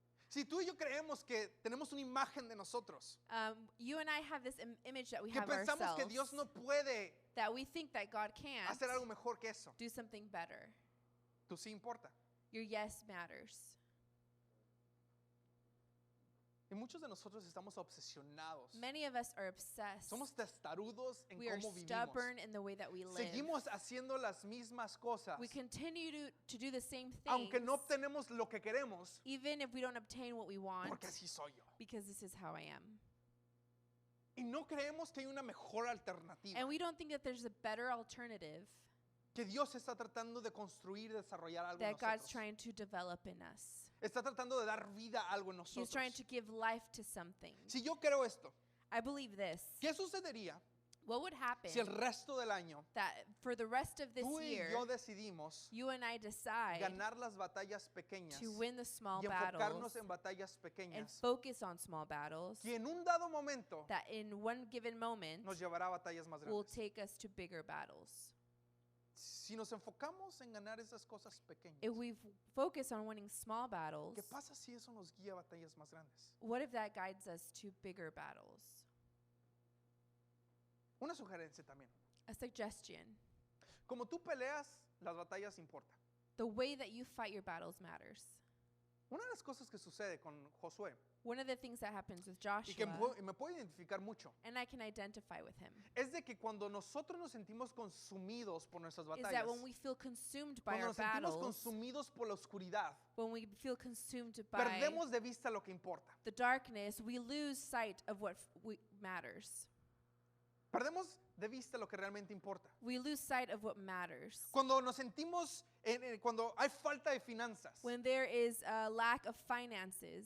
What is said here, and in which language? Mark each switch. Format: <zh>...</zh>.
<es>Si tú y yo creemos que tenemos una imagen de nosotros,</es> <en>You and I have this image that we</en> <es>que</es> <en>have</en> <es>pensamos</es> <en>ourselves,</en> <es>que Dios no puede</es> <en>that we think that God can't</en> <es>hacer algo mejor que eso,</es> <en>do something better.</en> <es>tú sí importa.</es> <en>Your yes matters.</en> <es>Y muchos de nosotros estamos obsesionados.</es> <en>Many of us are obsessed.</en> <es>Somos testarudos en</es> <en>We are</en> <es>cómo vivimos.</es> <en>stubborn in the way that we live.</en> <es>Seguimos haciendo las mismas cosas,</es> <en>We continue to do the same things,</en> <es>aunque no obtenemos lo que queremos,</es> <en>even if we don't obtain what we want,</en> <es>porque así soy yo.</es> <en>because this is how I am.</en> <es>Y no creemos que hay una mejor alternativa,</es> <en>And we don't think that there's a better alternative</en> <es>que Dios está tratando de construir, desarrollar algo en</es> <en>that God's</en> <es>nosotros.</es> <en>trying to develop in us.</en> <es>Está tratando de dar vida a algo en</es> <en>He's trying</en> <es>nosotros.</es> <en>to give life to something.</en> <es>Si yo creo esto,</es> <en>I believe this.</en> <es>¿qué sucedería</es> <en>What would happen</en> <es>si el resto del año</es> <en>that for the rest of this</en> <es>tú y</es> <en>year,</en> <es>yo decidimos</es> <en>you and I decide</en> <es>ganar las batallas pequeñas</es> <en>to win the small</en> <es>y enfocarnos</es> <en>battles</en> <es>en batallas</es> <en>and</en> <es>pequeñas</es> <en>focus on small battles,</en> <es>que en un dado momento</es> <en>that in one given moment</en> <es>nos llevará a batallas más</es> <en>will</en> <es>grandes?</es> <en>take us to bigger battles?</en> <es>Si nos enfocamos en ganar esas cosas pequeñas,</es> <en>If we focus on winning small battles,</en> <es>¿qué pasa si eso nos guía a batallas más grandes?</es> <en>what if that guides us to bigger battles?</en> <es>Una sugerencia también.</es> <en>A suggestion.</en> <es>Como tú peleas, las batallas importan.</es> <en>The way that you fight your battles matters.</en> <es>Una de las cosas que sucede con Josué</es> <en>One of the things that happens with</en> <es>y</es> <en>Joshua,</en> <es>que me puedo identificar mucho</es> <en>and I can identify with him,</en> <es>es de que cuando nosotros nos sentimos consumidos por nuestras</es> <en>is that</en> <es>batallas,</es> <en>when we feel consumed by</en> <es>cuando</es> <en>our</en> <es>nos sentimos</es> <en>battles,</en> <es>consumidos por la oscuridad,</es> <en>when we feel consumed by</en> <es>perdemos de vista lo que importa.</es> <en>the darkness, we lose sight of what matters.</en> <es>Perdemos de vista lo que realmente importa.</es> <en>We lose sight of what matters.</en> <es>Cuando nos sentimos, cuando hay falta de finanzas,</es> <en>When there is a lack of finances,</en>